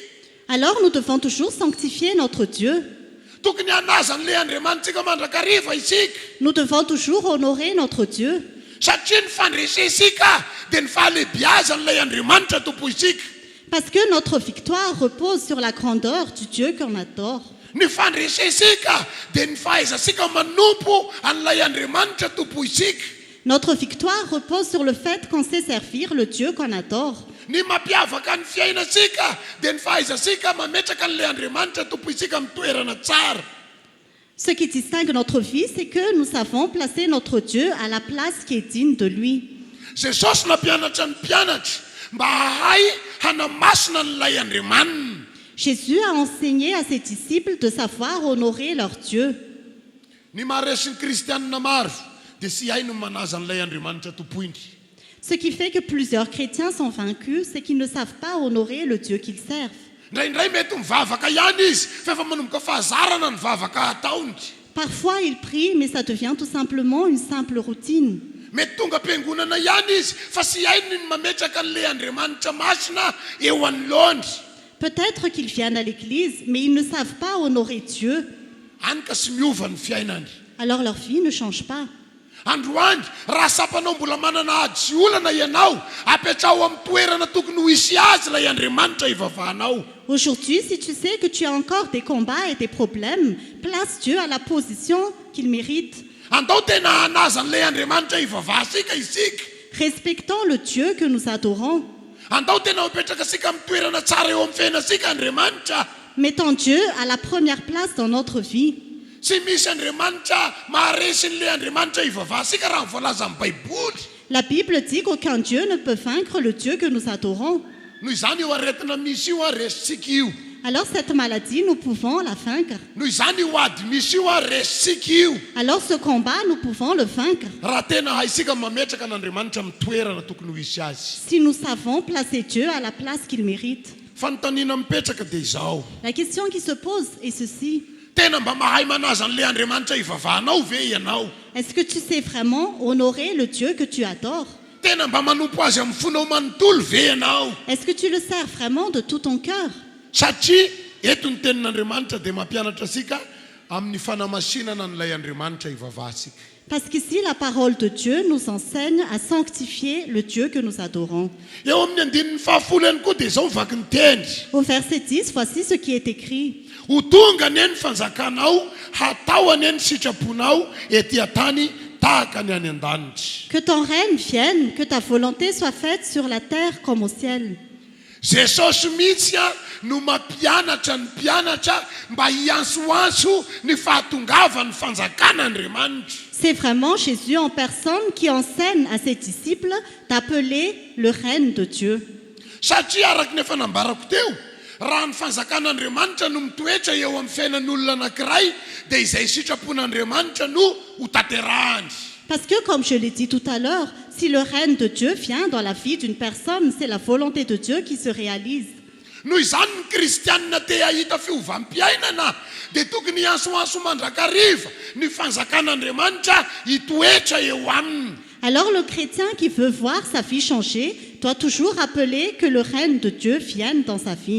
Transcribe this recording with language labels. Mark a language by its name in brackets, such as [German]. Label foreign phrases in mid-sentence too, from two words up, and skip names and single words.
[French] Alors nous devons toujours sanctifier notre Dieu. [Malagasy] Tokony hanaza an'ilay Andriamanitsika mandrakariva isika. [French] Nous devons toujours honorer notre Dieu. [Malagasy] Satria ny fandresensika dia ny fahalebiazan'ilay Andriamanitra tompo isika. [French] Parce que notre victoire repose sur la grandeur du Dieu qu'on adore. [Malagasy] Ny fandresensika dia ny fahaizasika manompo an'ilay Andriamanitra tompo isika. [French] Notre victoire repose sur le fait qu'on sait servir le Dieu qu'on adore. [Malagasy] Ny mampiavaka ny fiainasika dia ny fahaizasika mametraka an'ilay Andriamanitra tompo isika amin'ny toerana tsara. [French] Ce qui distingue notre vie, c'est que nous savons placer notre Dieu à la place qui est digne de lui. [Malagasy] Jesosy nampianatra ny mpianatra mba hahay hanamasina an'ilay Andriamanina. [French] Jésus a enseigné à ses disciples de savoir honorer leur Dieu. [Malagasy] Ny maharesy ny kristianina maro dia sy hay no manaza an'ilay Andriamanitra tompoiny. [French] Ce qui fait que plusieurs chrétiens sont vaincus, c'est qu'ils ne savent pas honorer le Dieu qu'ils servent. [Malagasy] Indraindray mety mivavaka ihany izy fa efa manomboka fahazarana ny vavaka ataony. [French] Parfois, ils prient, mais ça devient tout simplement une simple routine. [Malagasy] mety tonga am-piangonana ihany izy fa sy hainy ny mametraka an'ilay andriamanitra masina eo anoloany. [French] Peut-être qu'ils viennent à l'église, mais ils ne savent pas honorer Dieu. [Malagasy] Any ka sy miova ny fiainany. [French] Alors leur vie ne change pas. [Malagasy] Androany raha sapanao mbola manana ady sy olana ianao apetrao amin'ny toerana tokony ho isy azy ilay andriamanitra ivavahanao. [French] Aujourd'hui, si tu sais que tu as encore des combats et des problèmes, place Dieu à la position qu'il mérite. [Malagasy] Andao tena hanaza an'ilay andriamanitra ivavahasika isika. [French] Respectons le Dieu que nous adorons. [Malagasy] Andao tena mipetraka sika amin'ny toerana tsara eo amin'ny fiainasika andriamanitra. [French] Mettons Dieu à la première place dans notre vie. [Malagasy] Sy misy andriamanitra maharesy n'ilay andriamanitra ivavahasika raha voalaza amin'ny baiboly. [French] La Bible dit qu'aucun Dieu ne peut vaincre le Dieu que nous adorons. [Malagasy] Noho izany io aretina misy io resitsika io. [French] Alors cette maladie, nous pouvons la vaincre. [Malagasy] Noho izany io ady misy io resitsika io. [French] Alors ce combat, nous pouvons le vaincre. [Malagasy] Raha tena haisika mametraka n'andriamanitra amin'ny toerana tokony ho isy azy. [French] Si nous savons placer Dieu à la place qu'il mérite. [Malagasy] Fanontaniana mipetraka dia izao. [French] La question qui se pose est ceci. [Malagasy] Tena mba mahay manaza an'ilay andriamanitra ivavahanao ve ianao? [French] Est-ce que tu sais vraiment honorer le Dieu que tu adores? [Malagasy] Tena mba manompo azy amin'ny fonao manontolo ve ianao? [French] Est-ce que tu le sers vraiment de tout ton cœur? [Malagasy] Satria eto ny tenin'andriamanitra dia mampianatra asika amin'ny fanamasinana n'ilay andriamanitra ivavahasika. [French] Parce qu'ici, la parole de Dieu nous enseigne à sanctifier le Dieu que nous adorons. [Malagasy] Eo amin'ny andinin'ny fahafolo ihany koa dia izao vaky ny teny. [French] Au verset 10, voici ce qui est écrit. [Malagasy] Ho tonga anie ny fanjakanao, hatao anie ny sitraponao ety an-tany tahaka ny any an-danitra. [French] Que ton règne vienne, que ta volonté soit faite sur la terre comme au ciel. [Malagasy] Jesosy mihitsy no mampianatra ny mpianatra mba hiansoanso ny fahatongavan'ny fanjakan'Andriamanitra. [French] C'est vraiment Jésus en personne qui enseigne à ses disciples d'appeler le règne de Dieu. [Malagasy] Satria araka ny efa nambarako teo, raha ny fanjakan'Andriamanitra no mitoetra eo amin'ny fiainan'olona anankiray dia izay sitrapon'Andriamanitra no ho tanterahany. [French] Parce que, comme je l'ai dit tout à l'heure, si le règne de Dieu vient dans la vie d'une personne, c'est la volonté de Dieu qui se réalise. [Malagasy] Noho izany ny kristianina te hahita fiovam-piainana dia tokony hiansoanso mandrakariva ny fanjakan'Andriamanitra hitoetra eo aminy. [French] Alors le chrétien qui veut voir sa vie changer doit toujours rappeler que le règne de Dieu vienne dans sa vie.